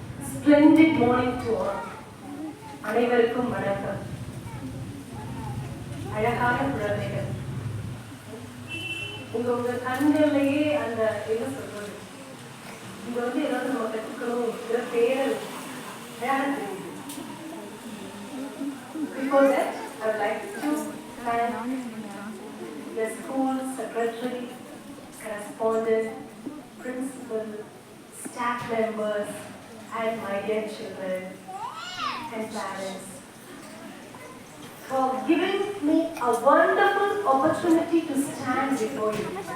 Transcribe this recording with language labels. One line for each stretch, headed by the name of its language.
English: Splendid morning to all.
Tamil: அனைவருக்கும் வணக்கம். அழகான குழந்தைகள், உங்க கண்கள்லயே அந்த என்ன சொல்றது, இங்க வந்து ஏதாவது நம்ம கற்றுக்கணும் இருக்கிற பேரல் அழகாக தெரியுது.
English: Before that, I would like to thank the school secretary, correspondent, principal, staff members, and my dear children and parents for giving me a wonderful opportunity to stand before you.